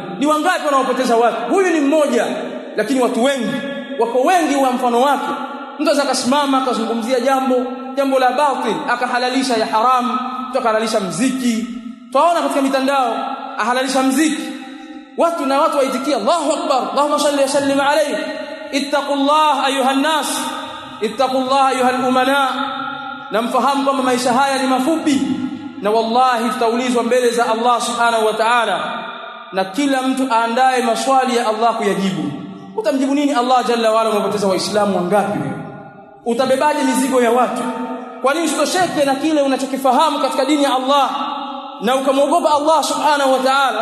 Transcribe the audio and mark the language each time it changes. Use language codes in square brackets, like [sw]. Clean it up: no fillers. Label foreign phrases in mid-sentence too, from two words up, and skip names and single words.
[sw] Ni wangapi wanaopoteza watu? Huyu ni mmoja, lakini watu wengi wako wengi wa mfano wake. Mtu akasimama akazungumzia jambo la batil, akahalalisha ya haramu, akahalalisha mziki. Tunaona katika mitandao ahalalisha mziki, watu waitikia [ar] الله أكبر اللهم صل وسلم عليه. اتقوا الله أيها الناس اتقوا الله أيها الأمناء. [sw] Na mfahamu kwamba maisha haya ni mafupi, na wallahi tutaulizwa mbele za Allah [ar] سبحانه وتعالى, [sw] na kila mtu aandae maswali ya Allah kuyajibu. Utamjibu nini Allah [ar] جل وعلا? [sw] Umepoteza waislamu wangapi wewe? Utabebaje mizigo ya watu? Kwa nini usitosheke na kile unachokifahamu katika dini ya Allah na ukamwogopa Allah [ar] سبحانه وتعالى?